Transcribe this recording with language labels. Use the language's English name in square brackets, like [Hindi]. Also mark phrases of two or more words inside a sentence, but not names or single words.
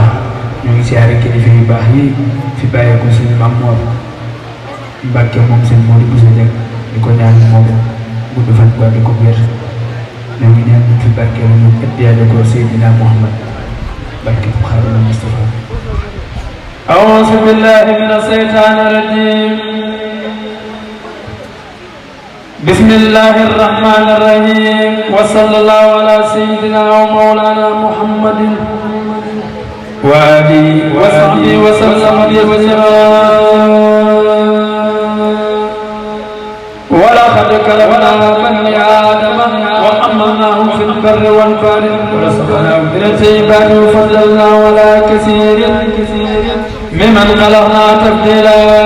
[Wolof] ñu ngi siyaare kilifa yu baax yi fi bàyyeeku suñu Maam Moor Mbàkke moom seen Moodu Buso Jeng di ko ñaan moom gudd fan bu ànd ko wér ñoo ngi ñaan ñu fi barkeelu ñu ëddiyaale ko Seydina Muhammad barke bu Xaadimu Mustafa. [Arabic] أعوذ بالله من الشيطان الرجيم بسم الله الرحمن الرحيم وصلى الله على سيدنا ومولانا محمد وآله وصحبه وسلم ولقد كرمنا بني آدم وحملناهم في البر والبحر ورزقناهم من الطيبات وفضلناهم على كثير ممن خلقنا تفضيلا